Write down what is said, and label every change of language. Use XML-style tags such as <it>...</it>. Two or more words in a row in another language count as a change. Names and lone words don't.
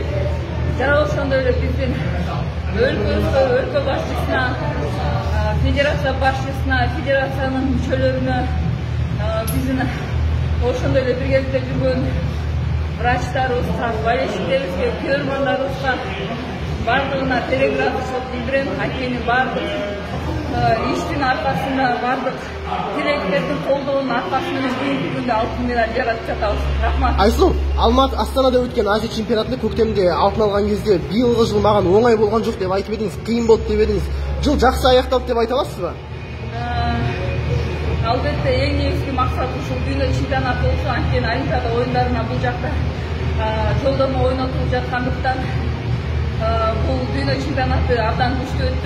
<ky>Жана ошондой эле биздин өлкөбүзгө, өлкө башчысына, федерация башчысына, федерациянын мүчөлөрүнө, биздин ошондой эле биргеликте жүргөн врачтарыбызга, болельщиктерибизге, көрмандарыбызга бардыгына терең ыраазычылык билдирем. Анткени бардык иштин аркасында, бардык тилектердин колдоонун аркасы менен бүгүнкү күндө алтын медаль жаратып жатабыз. Рахмат. Айсулу, Астанада өткен Азия чемпионатында көктемде алтын алган кезде быйылгы жыл маган оңай болгон жок деп айтып едиңиз, кыйын болду деп едиңиз. Жыл жакшы аякталды деп айта аласызбы? Албетте эң негизги максат ушул дүйнө чемпионаты болсо, анткени Олимпиада оюндарына бул жакта жолдомо ойнотулуп жаткандыктан бул дүйнө чемпионаты абдан күчтүү өттү.</ky>